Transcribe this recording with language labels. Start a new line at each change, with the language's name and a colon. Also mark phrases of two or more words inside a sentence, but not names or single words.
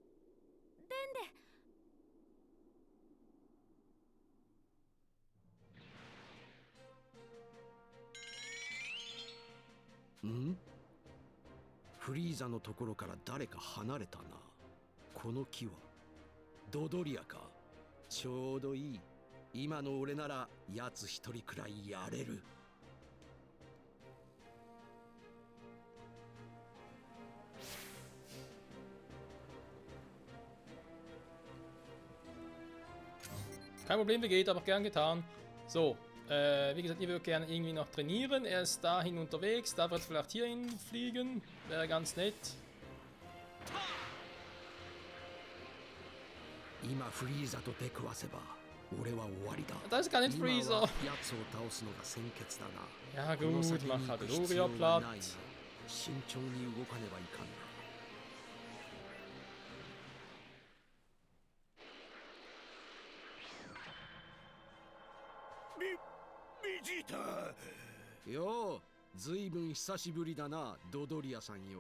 Japanese: デ。ん？フリーザのところから誰か離れたな。この木はドドリアか。ちょうどいい。今の俺なら奴一人くらいやれる。
German: Kein Problem, geht, aber gern getan. So, wie gesagt, ihr würdet gerne irgendwie noch trainieren. Er ist dahin unterwegs, da wird vielleicht hierhin fliegen. Wäre ganz nett.
Japanese: 今フリーザと出くわせば俺は終わりだ。
German: Das ist gar nicht Freezer.
Japanese: 奴を倒すのが先決だな。
German: Ja gut, mach halt Dodoria platt.
Japanese: 慎重に動かねばいかんな。ベジータ。よう、ずいぶん久しぶりだな、ドドリアさんよ。